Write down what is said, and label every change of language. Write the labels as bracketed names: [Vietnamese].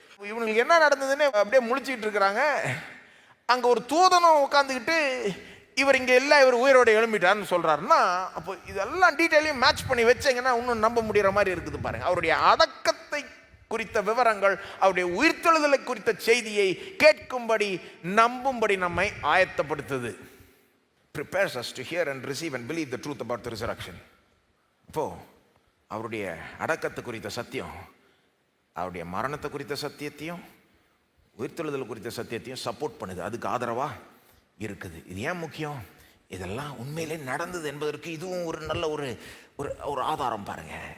[Tamil] இவங்களுக்கு என்ன நடந்ததுன்னு அப்படியே முழிச்சிக்கிட்டு இருக்கிறாங்க. அங்கே ஒரு தூதனும் உட்காந்துக்கிட்டு இவர் இங்கே இல்லை, இவர் உயிரோட எழும்பிட்டார்னு சொல்கிறாருன்னா, அப்போ இதெல்லாம் டீட்டெயிலையும் மேட்ச் பண்ணி வச்சிங்கன்னா இன்னும் நம்ப முடிகிற மாதிரி இருக்குது பாருங்கள். அவருடைய அடக்கத்தை குறித்த விவரங்கள், அவருடைய உயிர்த்தெழுதலை குறித்த செய்தியை கேட்கும்படி நம்பும்படி நம்மை ஆயத்தப்படுத்துது. [English] Prepares us to hear and receive and believe the truth about the resurrection. [Tamil] இப்போ அவருடைய அடக்கத்தை குறித்த சத்தியம், அவருடைய மரணத்தை குறித்த சத்தியத்தையும் உயிர்த்தெழுதல் குறித்த சத்தியத்தையும் சப்போர்ட் பண்ணுது, அதுக்கு ஆதரவாக இருக்குது. இது ஏன் முக்கியம்? இதெல்லாம் உண்மையிலே நடந்தது என்பதற்கு இதுவும் ஒரு நல்ல ஒரு ஆதாரம் பாருங்க.